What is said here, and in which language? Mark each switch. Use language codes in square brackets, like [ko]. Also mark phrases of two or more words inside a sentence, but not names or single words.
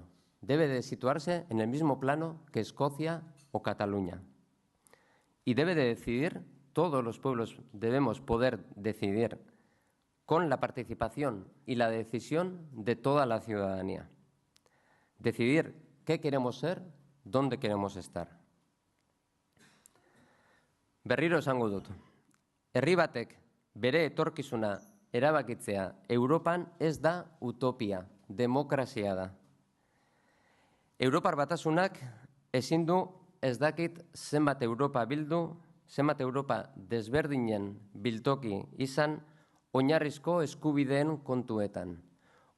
[es] Debe de situarse en el mismo plano que Escocia o Cataluña. Y debe de decidir, todos los pueblos debemos poder decidir con la participación y la decisión de toda la ciudadanía. Decidir qué queremos ser, dónde queremos estar. [eu] Berriro esango dut. Herri batek bere etorkizuna erabakitzea Europan ez da utopia, demokrazia da. Europar Batasunak ezin du ez dakit zenbat Europa bildu, zenbat Europa desberdinen biltoki izan oinarrizko eskubideen kontuetan.